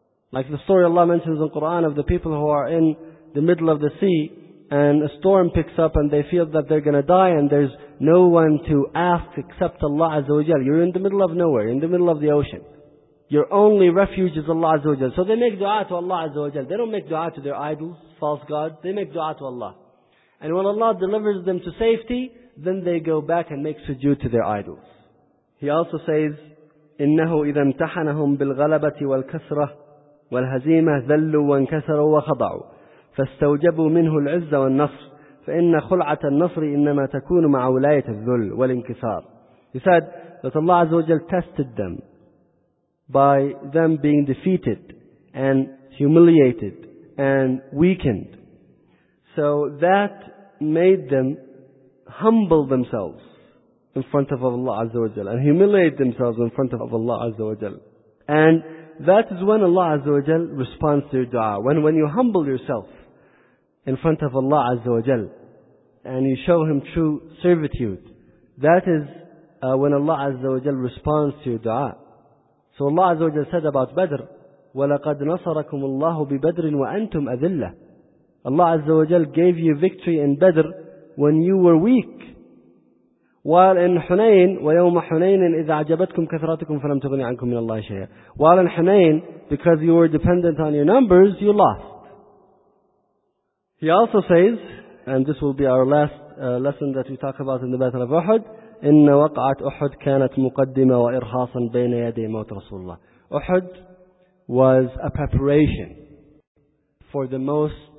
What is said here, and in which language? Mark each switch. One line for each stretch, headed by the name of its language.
English: Like the story Allah mentions in Quran of the people who are in the middle of the sea, and a storm picks up and they feel that they're going to die and there's no one to ask except Allah Azza wa Jalla. You're in the middle of nowhere, in the middle of the ocean. Your only refuge is Allah Azza wa Jalla. So they make dua to Allah Azza wa Jalla. They don't make dua to their idols, false gods. They make dua to Allah. And when Allah delivers them to safety, then they go back and make sujood to their idols.
Arabic: He also says, إِنَّهُ إِذَا امْتَحَنَهُمْ بِالْغَلَبَةِ وَالْكَسْرَةِ وَالْهَزِيمَةِ ذَلُّوا وَانْكَسَرُوا وَخَضَعُوا فَاسْتَوْجَبُوا مِنْهُ الْعِزَّ وَالنَّصْرِ فَإِنَّ خُلْعَةَ النَّصْرِ إِنَّمَا تَكُونُ مَعَ وُلَايَةَ الذُّلِّ وَالْإِنْكِسَارِ.
English: He said that Allah Azza wa Jalla tested them by them being defeated and humiliated and weakened. So that made them humble themselves in front of Allah Azza wa Jalla and humiliate themselves in front of Allah Azza wa Jalla. And that is when Allah Azza wa Jalla responds to your dua. When you humble yourself in front of Allah Azza wa Jalla and you show Him true servitude, that is when Allah Azza wa Jalla responds to your dua. So Allah Azza wa Jalla said about Badr,
Arabic: وَلَقَدْ نَصَرَكُمُ اللَّهُ بِبَدْرٍ وَأَنْتُمْ أَذِلَّةٍ.
English: Allah Azza wa Jalla gave you victory in Badr when you were weak. While in Hunayn,
Arabic: وَيَوْمَ حُنَيْنٍ إِذَا عَجَبَتْكُمْ كَثْرَتُكُمْ فَلَمْ تُغْنِ عَنْكُمْ مِنَ اللَّهِ شَيْئًا.
English: While in Hunayn, because you were dependent on your numbers, you lost. He also says, and this will be our last lesson that we talk about in the Battle of Uhud,
Arabic: إِنَّ وَقَعَتْ أُحُدْ كَانَتْ مُقَدِّمَ وَإِرْخَاصًا بَيْنَ يَدِي مَوْتِ رَسُولِ اللَّهِ.
English: Uhud was a preparation for the most